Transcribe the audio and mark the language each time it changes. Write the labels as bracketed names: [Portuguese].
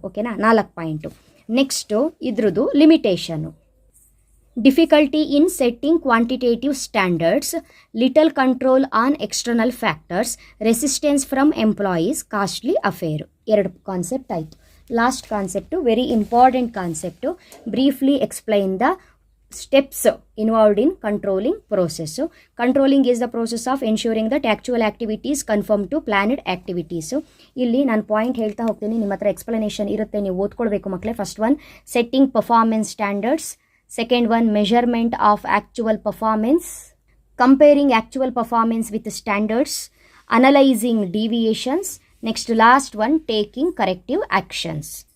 [Kannada] ಓಕೆನಾ, 4 point. Next ಇದ್ರದ್ದು ಲಿಮಿಟೇಷನು. [English] Difficulty in setting quantitative standards, little control on external factors, resistance from employees, costly affair. 2 concept ಆಯಿತು. Last concept, very important concept. Briefly explain the steps involved in controlling process. Controlling is the process of ensuring that actual activities conform to planned activities. [Kannada] ಇಲ್ಲಿ ನಾನು point ಹೇಳ್ತಾ ಹೋಗ್ತೀನಿ, ನಿಮ್ಮ ಹತ್ರ explanation ಇರುತ್ತೆ, ನೀವು ಓದ್ಕೊಳ್ಬೇಕು ಮಕ್ಕಳೇ. [English] First one setting performance standards, second one measurement of actual performance, comparing actual performance with standards, analysing deviations, next last one taking corrective actions.